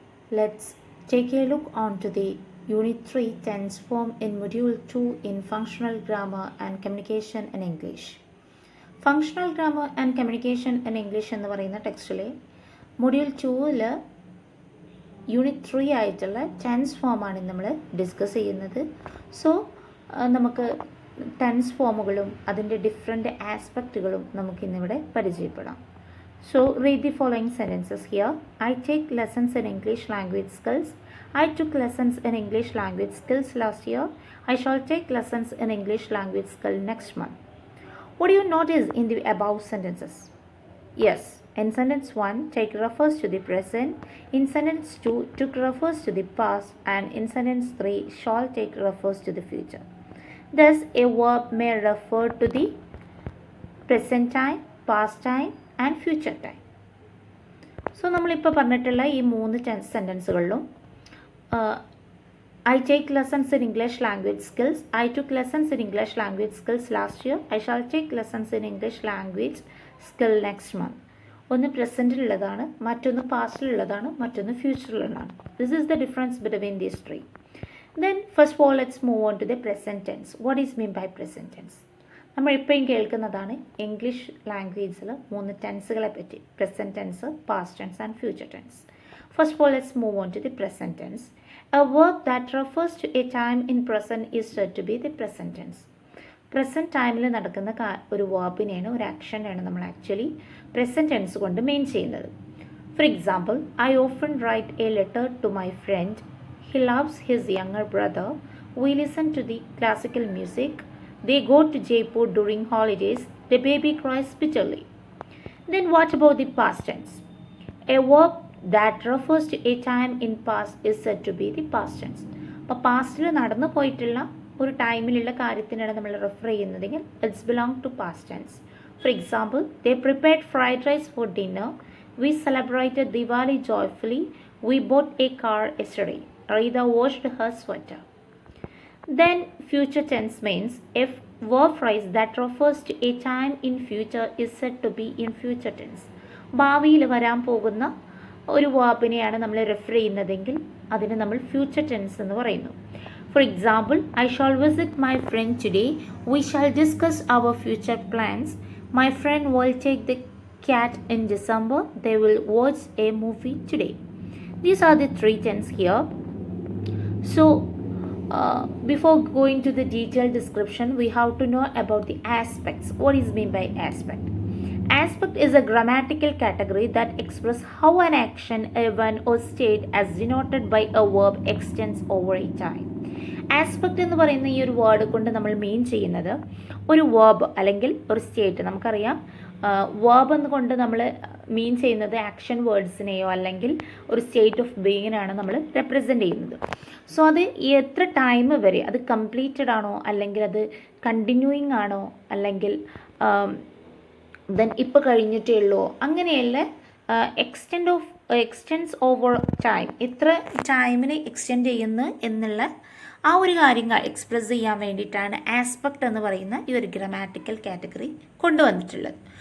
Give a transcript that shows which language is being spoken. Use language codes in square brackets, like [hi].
[en] Let's take a look onto the Unit 3 tense form in Module 2 in Functional Grammar and Communication in English. [ml] Functional Grammar and Communication in English എന്ന് പറയുന്ന ടെക്സ്റ്റിലെ module 2ൽ unit 3 ആയിട്ടുള്ള tense ഫോമാണ് നമ്മൾ discuss ചെയ്യുന്നത്. So നമുക്ക് tense ഫോമുകളും അതിൻ്റെ different ആസ്പെക്റ്റുകളും നമുക്കിന്നിവിടെ പരിചയപ്പെടാം. [en] So read the following sentences here. I take lessons in English language skills. I took lessons in English language skills last year. I shall take lessons in English language skill next month. What do you notice in the above sentences? Yes, in sentence 1, take refers to the present. In sentence 2, took refers to the past. And in sentence 3, shall take refers to the future. Thus, a verb may refer to the present time, past time and future time. So, [ml] നമ്മളിപ്പോൾ പറഞ്ഞിട്ടുള്ള ഈ 3 സെൻറ്റൻസുകളിലും [en] I take lessons in English language skills. I took lessons in English language skills last year. I shall take lessons in English language skill next month. [ml] ഒന്ന് പ്രസൻറ്റിലുള്ളതാണ്, മറ്റൊന്ന് പാസ്റ്റിലുള്ളതാണ്, മറ്റൊന്ന് ഫ്യൂച്ചറിലുള്ളതാണ്. [en] This is the difference between these three. Then first of all, let's move on to the present tense. What is mean by present tense? [ml] നമ്മൾ ഇപ്പോഴും കേൾക്കുന്നതാണ് English ലാംഗ്വേജിൽ 3 ടെൻസുകളെ പറ്റി. [en] Present tense, past tense and future tense. First of all, let's move on to the present tense. A verb that refers to a time in present is said to be the present tense. [ml] Present ടൈമിൽ നടക്കുന്ന ഒരു വേർബിനെയാണ്, ഒരു ആക്ഷനെയാണ് നമ്മൾ actually present tense കൊണ്ട് main ചെയ്യുന്നത്. [en] For example, I often write a letter to my friend. He loves his younger brother. We listen to the classical music. They go to Jaipur during holidays. The baby cries bitterly. Then what about the past tense? A verb that refers to a time in past is said to be the past tense. [ml] അപ്പോൾ പാസ്റ്റിൽ നടന്നു പോയിട്ടുള്ള ഒരു ടൈമിലുള്ള കാര്യത്തിനാണ് നമ്മൾ refer ചെയ്യുന്നതെങ്കിൽ [en] It's belong to past tense. For example, they prepared fried rice for dinner. We celebrated Diwali joyfully. We bought a car yesterday. Rita washed her sweater. Then future tense means if verb phrase that refers to a time in future is said to be in future tense. [ml] ഭാവിയിൽ വരാൻ പോകുന്ന ഒരു വേർബിനെയാണ് നമ്മൾ refer ചെയ്യുന്നതെങ്കിൽ അതിന് നമ്മൾ future tense എന്ന് പറയുന്നു. [en] For example, I shall visit my friend today. We shall discuss our future plans. My friend will take the cat in December. They will watch a movie today. These are the 3 tense here. So, before going to the detailed description, we have to know about the aspects. What is meant by aspect? Aspect is a grammatical category that expresses how an action, event or state as denoted by a verb extends over a time. [ml] Aspect എന്ന് പറയുന്ന ഈ ഒരു word കൊണ്ട് നമ്മൾ മീൻ ചെയ്യുന്നത് ഒരു verb അല്ലെങ്കിൽ ഒരു സ്റ്റേറ്റ്. നമുക്കറിയാം വേർബ് എന്നുകൊണ്ട് നമ്മൾ മീൻ ചെയ്യുന്നത് ആക്ഷൻ വേർഡ്സിനെയോ അല്ലെങ്കിൽ ഒരു സ്റ്റേറ്റ് ഓഫ് ബീയിങ്ങിനാണ് നമ്മൾ റെപ്രസെൻ്റ് ചെയ്യുന്നത്. സോ അത് എത്ര ടൈം വരെ, അത് കംപ്ലീറ്റഡ് ആണോ അല്ലെങ്കിൽ അത് കണ്ടിന്യൂയിങ് ആണോ അല്ലെങ്കിൽ ദെൻ ഇപ്പോൾ കഴിഞ്ഞിട്ടേ ഉള്ളൂ, അങ്ങനെയല്ല [en] extends over time, [ml] എത്ര ടൈമിനെ എക്സ്റ്റെൻഡ് ചെയ്യുന്നു എന്നുള്ള ആ ഒരു കാര്യം എക്സ്പ്രസ് ചെയ്യാൻ വേണ്ടിയിട്ടാണ് ആസ്പെക്റ്റ് എന്ന് പറയുന്ന ഈ ഒരു ഗ്രാമാറ്റിക്കൽ കാറ്റഗറി കൊണ്ടുവന്നിട്ടുള്ളത്.